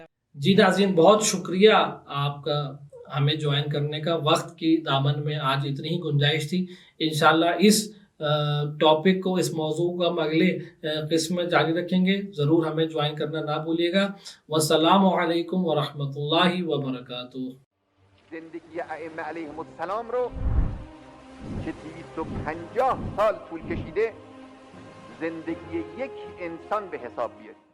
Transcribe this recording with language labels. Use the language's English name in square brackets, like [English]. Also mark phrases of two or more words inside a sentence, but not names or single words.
[Urdu] جی ناظرین، بہت شکریہ آپ کا ہمیں جوائن کرنے کا۔ وقت کی دامن میں آج اتنی ہی گنجائش تھی، انشاءاللہ اس ٹاپک کو، اس موضوع کو ہم اگلے قسم میں جاری رکھیں گے، ضرور ہمیں جوائن کرنا نہ بھولیے گا۔ [Arabic] والسلام علیکم ورحمۃ اللہ وبرکاتہ۔ [Persian] زندگی ائمه علیهم السلام رو که 250 سال طول کشیده زندگی یک انسان به حساب بیاریم.